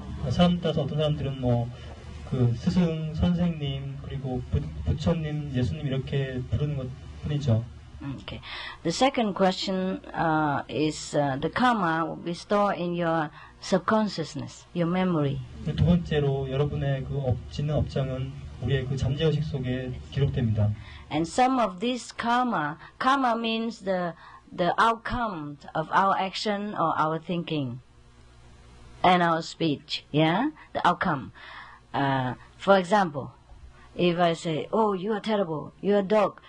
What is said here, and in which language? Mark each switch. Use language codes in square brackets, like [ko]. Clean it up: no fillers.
[ko] 사람 따라서 어떤 사람들은 뭐 그 스승, 선생님, 그리고 부처님, 예수님 이렇게 부르는 것 뿐이죠. [en] Okay. The second question is the karma will be stored in your subconsciousness, your memory. [ko] 두 번째로 여러분의 그 짓는 업장은 우리의 그 잠재의식 속에 기록됩니다. [en] And some of this karma means the outcome of our action or our thinking and our speech. Yeah, the outcome. For example, if I say, "Oh, you are terrible. You are dog.